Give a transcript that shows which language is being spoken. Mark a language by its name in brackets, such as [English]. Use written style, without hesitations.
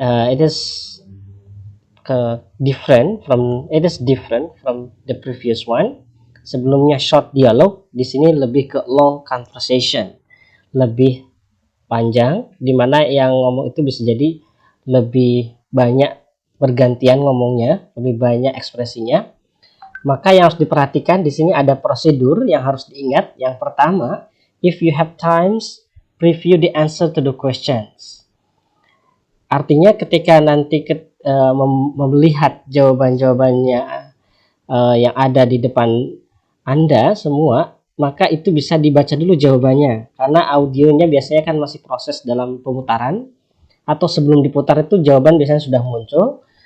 [English] It is different from the previous one. [Indonesian] Sebelumnya short dialog, di sini lebih ke long conversation, lebih panjang, dimana yang ngomong itu bisa jadi lebih banyak bergantian ngomongnya, lebih banyak ekspresinya. Maka yang harus diperhatikan di sini ada prosedur yang harus diingat. Yang pertama, [English] if you have times, preview the answer to the questions. [Indonesian] Artinya ketika nanti melihat jawaban-jawabannya yang ada di depan Anda semua, maka itu bisa dibaca dulu jawabannya, karena audionya biasanya kan masih proses dalam pemutaran, atau sebelum diputar itu jawaban biasanya sudah muncul.